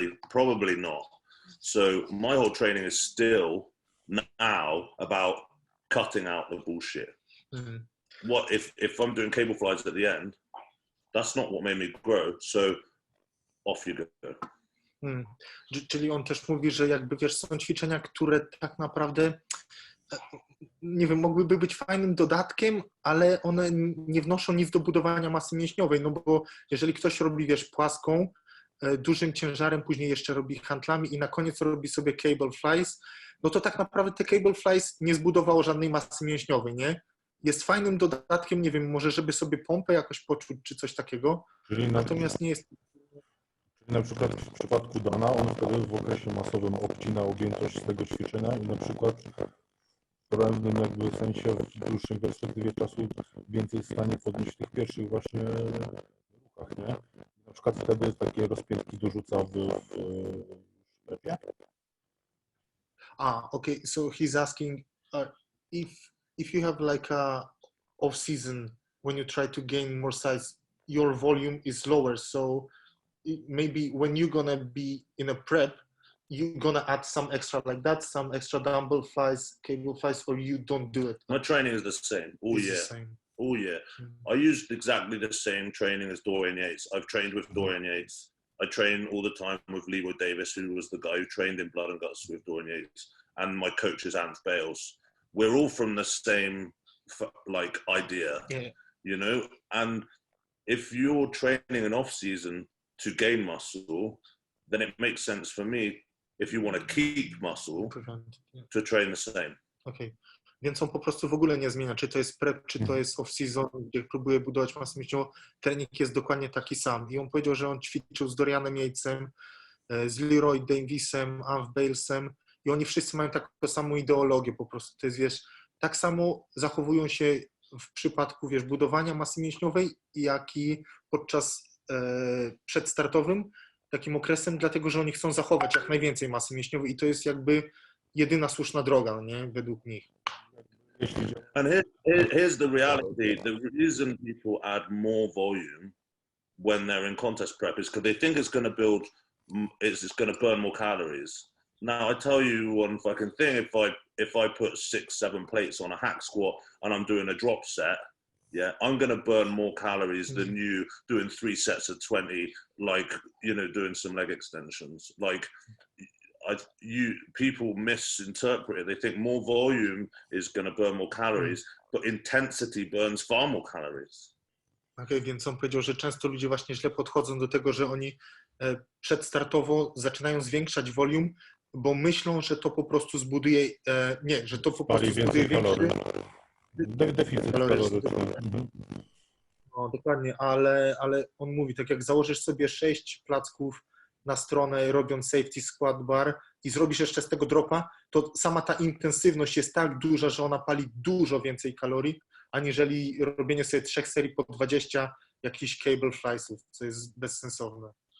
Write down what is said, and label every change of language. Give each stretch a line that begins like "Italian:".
English: Probably not. So my whole training is still now about cutting out the bullshit. What if I'm doing cable flies at the end? That's not what made me grow. So off you go.
Polish: Czyli on też mówi, że są ćwiczenia, które tak naprawdę nie wiem, mogłyby być fajnym dodatkiem, ale one nie wnoszą nic do budowania masy mięśniowej, no bo jeżeli ktoś robi, wiesz, płaską, dużym ciężarem, później jeszcze robi handlami i na koniec robi sobie cable flies, no to tak naprawdę te cable flies nie zbudowało żadnej masy mięśniowej, nie? Jest fajnym dodatkiem, nie wiem, może żeby sobie pompę jakoś poczuć, czy coś takiego, natomiast nie jest... Na przykład w przypadku Dana, on wtedy w okresie masowym obcina objętość z tego ćwiczenia i na przykład w pewnym jakby sensie w dłuższej perspektywie czasu więcej jest w stanie podnieść w tych pierwszych właśnie ruchach, nie? Na przykład wtedy takie rozpiętki dorzuca w sklepie.
English: Okay, so he's asking if you have like a off season when you try to gain more size, your volume is lower, so maybe when you're gonna be in a prep, you're gonna add some extra like that, some extra dumbbell flies, cable flies, or you don't do it? My training is the same all It's year. the same. All year. I used exactly the same training as Dorian Yates. I've trained with Dorian Yates. I train all the time with Leroy Davis, who was the guy who trained in Blood and Guts with Dorian Yates. And my coach is Ant Bales. We're all from the same like idea, you know? And if you're training in off season to gain muscle, then it makes sense for me, if you want to keep muscle, to train the same. Okay.
Polish: Więc on po prostu w ogóle nie zmienia, czy to jest prep, czy to jest off-season, gdzie próbuje budować masę mięśniową, trening jest dokładnie taki sam. I on powiedział, że on ćwiczył z Dorianem Yatesem, z Leroy Davisem, Ant Balesem i oni wszyscy mają taką samą ideologię po prostu. To jest, wiesz, tak samo zachowują się w przypadku, wiesz, budowania masy mięśniowej, jak i podczas przedstartowym, takim okresem, dlatego, że oni chcą zachować jak najwięcej masy mięśniowej i to jest jakby jedyna słuszna droga, nie? Według nich.
English: And here's the reality. The reason people add more volume when they're in contest prep is because they think it's going to it's going to burn more calories. Now, I tell you one fucking thing, if I put 6-7 plates on a hack squat and I'm doing a drop set, yeah, I'm going to burn more calories than you doing 3 sets of 20, like, you know, doing some leg extensions. Like, people misinterpret it. They think more volume is going to burn more calories, but intensity burns far more calories.
Polish: Okay, więc on powiedział, że często ludzie właśnie źle podchodzą do tego, że oni przedstartowo zaczynają zwiększać volume, bo myślą, że to po prostu zbuduje, że to po prostu zbuduje większy deficyt kaloryczny. No, dokładnie, ale on mówi, tak jak założysz sobie 6 placków na stronę, robiąc safety squat bar i zrobisz jeszcze z tego dropa, to sama ta intensywność jest tak duża, że ona pali dużo więcej kalorii, aniżeli robienie sobie 3 serii po 20 jakichś cable fliesów, co jest bezsensowne.